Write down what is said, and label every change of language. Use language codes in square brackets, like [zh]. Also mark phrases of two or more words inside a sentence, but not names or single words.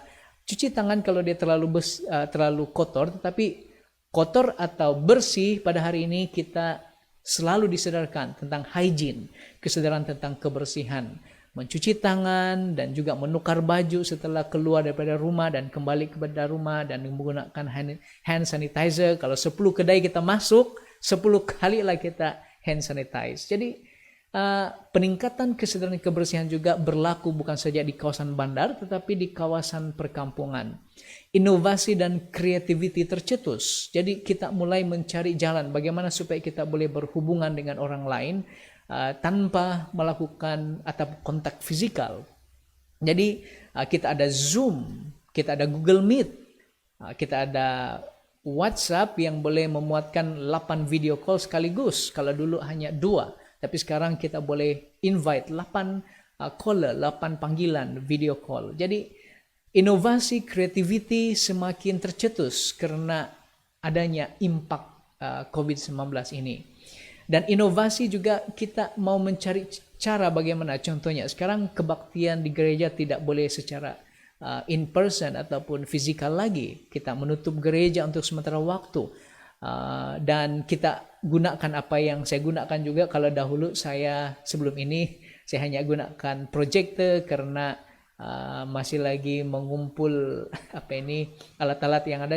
[ms] Cuci tangan kalau dia terlalu kotor, tetapi kotor atau bersih pada hari ini kita selalu disadarkan tentang hygiene, kesadaran tentang kebersihan. Mencuci tangan dan juga menukar baju setelah keluar daripada rumah dan kembali kepada rumah dan menggunakan [en] hand sanitizer. [ms] Kalau 10 kedai kita masuk, 10 kali lah kita [en] hand sanitize. [ms] Jadi peningkatan kesadaran kebersihan juga berlaku bukan saja di kawasan bandar tetapi di kawasan perkampungan. Inovasi dan kreativiti tercetus. Jadi kita mulai mencari jalan bagaimana supaya kita boleh berhubungan dengan orang lain tanpa melakukan atau kontak fisikal. Jadi kita ada Zoom, kita ada Google Meet, kita ada WhatsApp yang boleh memuatkan 8 [en] video call [ms] sekaligus. Kalau dulu hanya 2, tapi sekarang kita boleh invite 8 caller, 8 panggilan [en] video call. [ms] Jadi inovasi, creativity semakin tercetus karena adanya impact COVID-19 ini. Dan inovasi juga kita mau mencari cara bagaimana contohnya sekarang kebaktian di gereja tidak boleh secara [en] in person [ms] ataupun fisikal lagi. Kita menutup gereja untuk sementara waktu. Dan kita gunakan apa yang saya gunakan juga. Kalau dahulu sebelum ini saya hanya gunakan projector karena masih lagi mengumpul alat-alat yang ada.